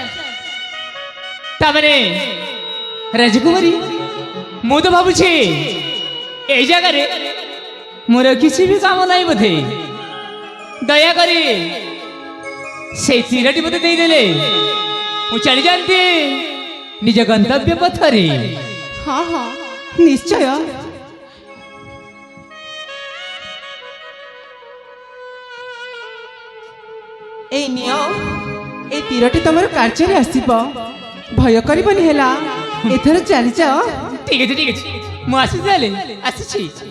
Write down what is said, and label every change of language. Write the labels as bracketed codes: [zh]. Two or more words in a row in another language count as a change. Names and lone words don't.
[or] ତାପରେ ରାଜକୁମାରୀ, ମୁଁ ତ ଭାବୁଛି ଏଇ ଜାଗାରେ ମୋର କିଛି ବି କାମ ନାହିଁ ବୋଧେ। ଦୟାକରି ସେଇ ତୀରଟି ମୋତେ ଦେଇଦେଲେ ମୁଁ ଚାଲି ଯାଆନ୍ତି ନିଜ ଗନ୍ତବ୍ୟ ପଥରେ। ହଁ ହଁ ନିଶ୍ଚୟ। ଏଇ ନିଅ, এই ତୀରଟି ତମର କାର୍ଯ୍ୟରେ ଆସିବ, ଭୟ କରିବନି ହେଲା। ଏଥର ଚାଲିଯାଅ। [bn] ঠিক আছে ঠিক আছে, [or] ମୁଁ ଆସିଛି ତାହେଲେ, ଆସିଛି।